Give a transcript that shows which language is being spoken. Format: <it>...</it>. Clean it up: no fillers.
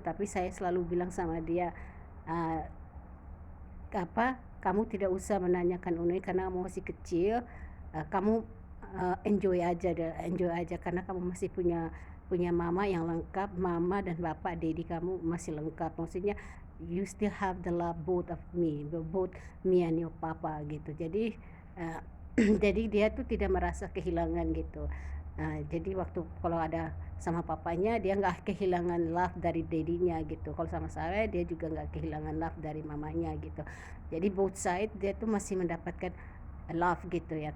<id>Tapi saya selalu bilang sama dia, "Ah, kamu tidak usah menanyakan ini karena kamu masih kecil. Kamu</id> <en>enjoy</en> <id>aja karena kamu masih punya mama yang lengkap, mama dan bapak daddy kamu masih lengkap. Maksudnya</id> <en>you still have the love both me and your papa,"</en> <id>gitu. Jadi uh, jadi dia tuh tidak merasa kehilangan gitu. Jadi waktu kalau ada sama papanya, dia nggak kehilangan</id> <en>love</en> <id>dari dedinya gitu. Kalau sama saya, dia juga nggak kehilangan</id> <en>love</en> <id>dari mamanya gitu. Jadi</id> <en>both side</en> <id>dia tuh masih mendapatkan</id> <en>love</en> <id>gitu ya.</id>